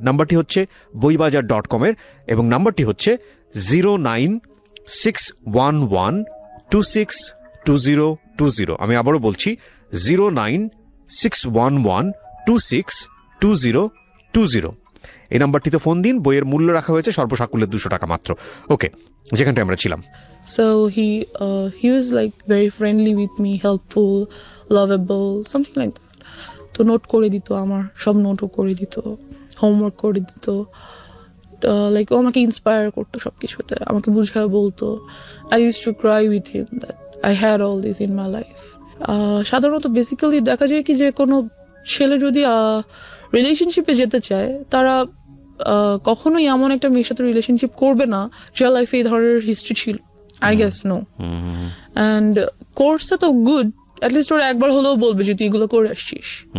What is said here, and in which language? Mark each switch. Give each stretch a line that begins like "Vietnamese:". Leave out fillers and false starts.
Bangla: নাম্বারটি হচ্ছে boibajar.com এর এবং নাম্বারটি হচ্ছে 09611262020। আমি আবারও বলছি 09611262020। এই নাম্বারটিতে ফোন দিন। বইয়ের মূল্য রাখা হয়েছে সর্বসাকুল্যে 200 টাকা মাত্র। ওকে, যেখানটা আমরা ছিলাম।
English: So he was like very friendly with me, helpful, lovable, something like that.
Bangla: তো নোট করে দিত, আমার সব নোটও করে দিত, হোমওয়ার্ক করে দিত, লাইক ও আমাকে ইন্সপায়ার করতো সবকিছুতে, আমাকে বুঝায় বলতো।
English: I used to cry with him that I had all this in my life.
Bangla: সাধারণত বেসিক্যালি দেখা যায় কি যে কোনো ছেলে যদি রিলেশনশিপে যেতে চায়, তারা কখনোই এমন একটা মেয়ের সাথে রিলেশনশিপ করবে না যার লাইফে এই ধরনের হিস্ট্রি ছিল।
English: I guess no.
Bangla: অ্যান্ড কোর্সটা তো গুড, অ্যাটলিস্ট ওরা একবার হলেও বলবে যে তুই এগুলো করে আসছিস।